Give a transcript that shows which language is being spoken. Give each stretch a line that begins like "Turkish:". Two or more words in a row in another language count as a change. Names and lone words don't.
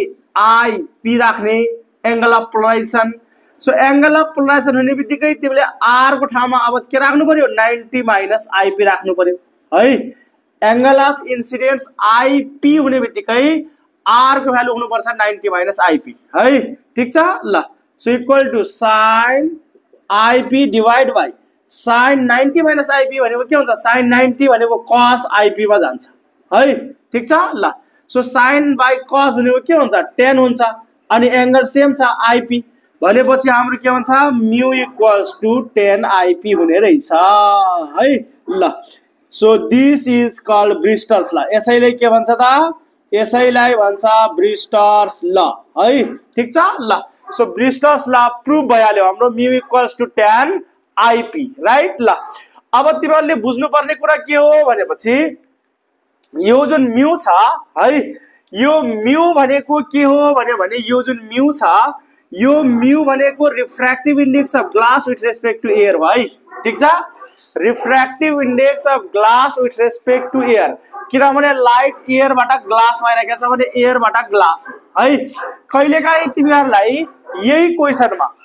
Nepali: i p राख्ने
English: angle of polarization so angle of polarization
Nepali: हुने बित्तिकै तिमीले r को ठाउँमा अब के राख्नु पर्यो 90
English: minus ip
Nepali: राख्नु पर्यो है
English: angle of incidence ip
Nepali: हुने बित्तिकै r को भ्यालु हुनु पर्छ 90
English: minus ip
Nepali: है ठीक छ ल
English: so equal to sin ip divide by sin 90 minus ip
Nepali: भनेको के हुन्छ sin 90 भनेको cos ip मा जान्छ है ठीक छ ल
English: so sin by cos
Nepali: भनेको के हुन्छ tan हुन्छ अनि
English: angle same
Nepali: छ ip भनेपछि हाम्रो के हुन्छ
English: mu equals to tan ip
Nepali: हुने रहेछ है ल
English: so this is called Brewster's law
Nepali: यसैले के भन्छ त यसैलाई भन्छ
English: Brewster's law
Nepali: है ठीक छ ल
English: so Brewster's law prove
Nepali: भइहाल्यो हाम्रो
English: mu equals to tan ip right
Nepali: ल अब तिमीहरुले बुझ्नु पर्ने कुरा के हो भनेपछि यो जुन म्यू छ है यो म्यू भनेको के हो भने यो जुन म्यू छ यो म्यू भनेको
English: refractive index of glass with respect to air
Nepali: हो है ठीक छ
English: refractive index of glass with respect to air
Nepali: किनभने लाइट एयरबाट ग्लासमा आइरहेको छ भने एयरबाट ग्लास है कहिलेकाहीँ तिमीहरुलाई यही क्वेशनमा